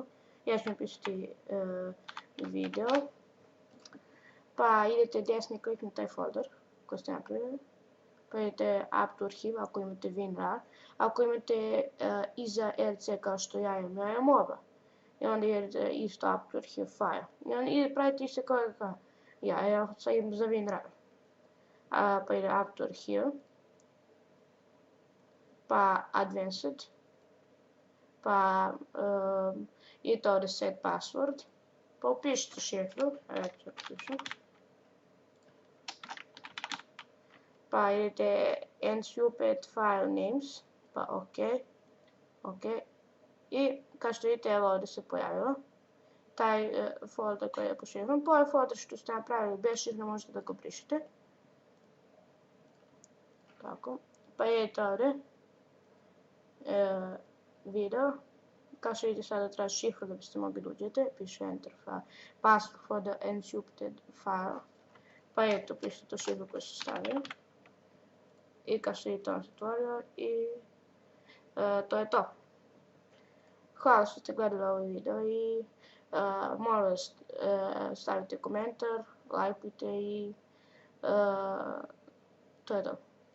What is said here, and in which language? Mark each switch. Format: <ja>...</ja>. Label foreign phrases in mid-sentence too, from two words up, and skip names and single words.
<bs>Ja ću napisati video, pa idete desni klik na taj folder koji ste napravili. Pa idete</bs> <en>up to arhive</en> <bs>ako imate WinRAR, ako imate iza RC kao što ja imam oba. I onda idete isto</bs> <en>up to archive file.</en> <bs>I onda pravite isto kao ja sad idem za WinRAR. Pa ide</bs> <en>up to archive,</en> <bs>pa advanced, pa idete ovdje</bs> <en>set password,</en> <bs>pa upišite šifru, pa idete</bs> <en>encrypted file names,</en> <bs>pa ok, i kao što vidite evo ovdje se pojavilo taj folder koji je po šifrom. Po ovaj folder što ste napravili bez šifre možete da ga brišete, tako, pa idete ovdje video, kao što vidite sada traži šifru da biste mogli da uđete, piše</bs> <en>enter file, password for the encrypted file,</en> <bs>pa idete upišite tu šifru koju ste stavili. I kao što vidite on se otvorio i to je to. Hvala što ste gledali ovaj video i molim vas stavite komentar, lajkujte i to je to.</bs>